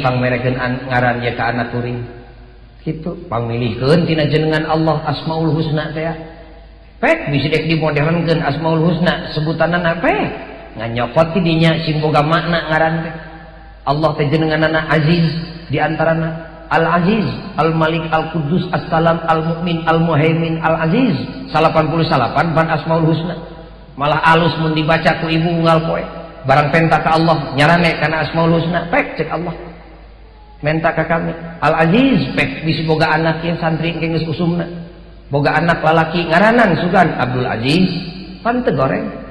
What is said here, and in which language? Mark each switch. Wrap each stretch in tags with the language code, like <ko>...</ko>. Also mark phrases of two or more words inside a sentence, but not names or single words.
<su>pangmerekeun ngaran ye ka anak kuring kitu pamilihkeun tina jenengan Allah Asmaul Husna teh pek bisi dek dimodernkeun Asmaul Husna sebutanana pek nganyokot ti dinya sing boga makna ngaran teh Allah teh jenenganana Aziz di antarana Al-Aziz, Al-Malik, Al-Quddus, As-Salam, Al-Mu'min, Al-Muhaimin, Al-Aziz 88 ban Asmaul Husna malah alus mun dibaca ku ibu unggal poe barang penta ka Allah nyarane kana Asmaul Husna pek cek Allah menta ka kami Al-Aziz pek bisi boga anak yang santri geus usumna boga anak lalaki ngaranan sugan Abdul Aziz pan teu goreng</su>